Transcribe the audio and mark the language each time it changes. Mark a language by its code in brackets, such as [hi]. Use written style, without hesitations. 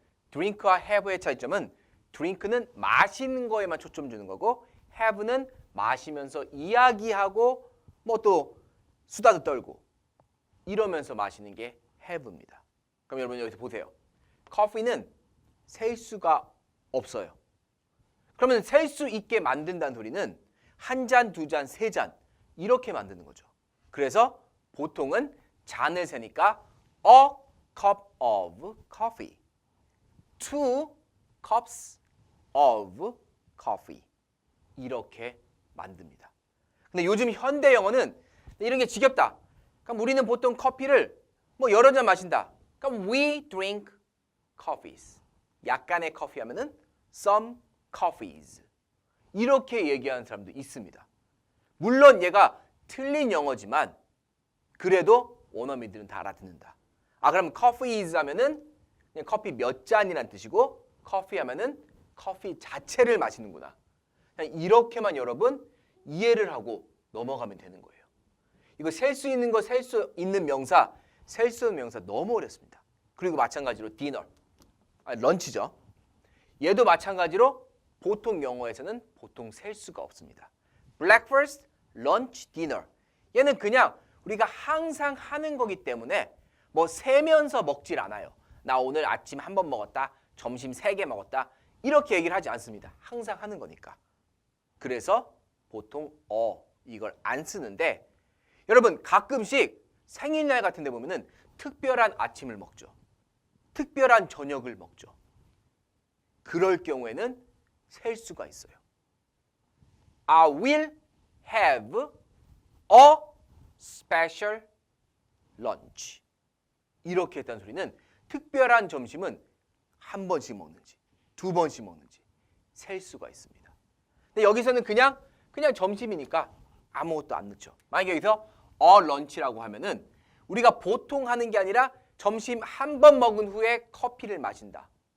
[ko] drink와 have의 차이점은 drink는 마시는 거에만 초점 주는 거고 have는 마시면서 이야기하고 뭐 또 수다도 떨고 이러면서 마시는 게 have입니다. 그럼 여러분 여기서 보세요. 커피는 셀 수가 없어요. 그러면 셀 수 있게 만든다는 소리는 한 잔, 두 잔, 세 잔 이렇게 만드는 거죠. 그래서 보통은 잔을 세니까 [en] a cup of coffee. 2 cups of coffee. [ko] 이렇게 만듭니다. 근데 요즘 현대 영어는 이런 게 지겹다. 그럼 우리는 보통 커피를 뭐 여러 잔 마신다. 그럼 [en] we drink coffees. [ko] 약간의 커피 하면은 [en] some coffees. [ko] 이렇게 얘기하는 사람도 있습니다. 물론 얘가 틀린 영어지만 그래도 원어민들은 다 알아듣는다. 아, 그럼 coffees 하면은 그냥 커피 몇 잔이란 뜻이고 커피 하면은 커피 자체를 마시는구나. 그냥 이렇게만 여러분 이해를 하고 넘어가면 되는 거예요. 이거 셀 수 있는 거, 셀 수 있는 명사, 셀 수 있는 명사 너무 어렵습니다. 그리고 마찬가지로 디너, 런치죠. 얘도 마찬가지로 보통 영어에서는 보통 셀 수가 없습니다. [en] breakfast, lunch, dinner. [ko] 얘는 그냥 우리가 항상 하는 거기 때문에 뭐 세면서 먹질 않아요. 나 오늘 아침 한 번 먹었다, 점심 3개 먹었다 이렇게 얘기를 하지 않습니다. 항상 하는 거니까. 그래서 보통 이걸 안 쓰는데 여러분 가끔씩 생일날 같은 데 보면은 특별한 아침을 먹죠. 특별한 저녁을 먹죠. 그럴 경우에는 셀 수가 있어요. [en] I will have a special lunch. [ko] 이렇게 했다는 소리는 특별한 점심은 한 번씩 먹는지 두 번씩 먹는지 셀 수가 있습니다. 근데 여기서는 그냥 점심이니까 아무것도 안 넣죠. 만약에 여기서 lunch라고 하면은 우리가 보통 하는 게 아니라 점심 한 번 먹은 후에 커피를 마신다.